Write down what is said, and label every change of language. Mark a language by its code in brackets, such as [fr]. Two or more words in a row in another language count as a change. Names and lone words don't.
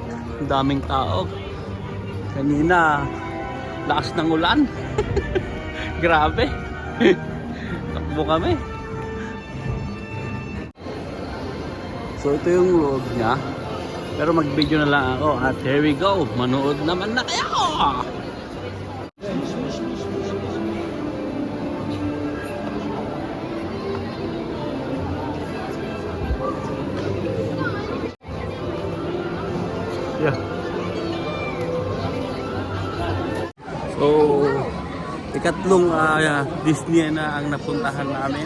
[tl] Ang daming tao. Kanina lakas ng ulan. Grabe. Takbo kami. So ito yung loob niya. Pero mag-video na lang ako. [en] At here we go. [tl] Manood naman na kayo. Yeah. So ikatlong Disney na ang napuntahan namin.